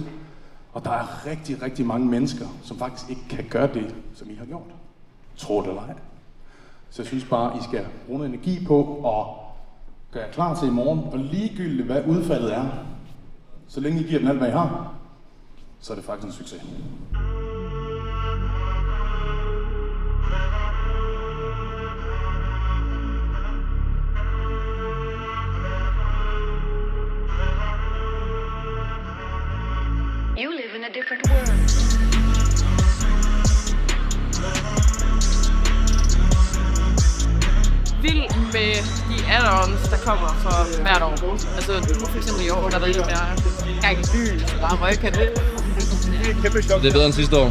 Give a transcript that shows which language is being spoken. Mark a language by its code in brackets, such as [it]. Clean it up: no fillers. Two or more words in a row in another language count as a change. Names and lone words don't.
[da] Og der er rigtig, rigtig mange mennesker, som faktisk ikke kan gøre det, som I har gjort. Tro det eller ej. Så jeg synes bare, I skal bruge noget energi på at gøre jer klar til i morgen. Og ligegyldigt hvad udfaldet er, så længe I giver den alt, hvad I har, så er det faktisk en succes. [en] You live in a different world. [da] Vild med de add-ons, der kommer for hvert år. Altså for eksempel i år, der er lidt mere gang i byen, så der er røgkande. Det er bedre end sidste år.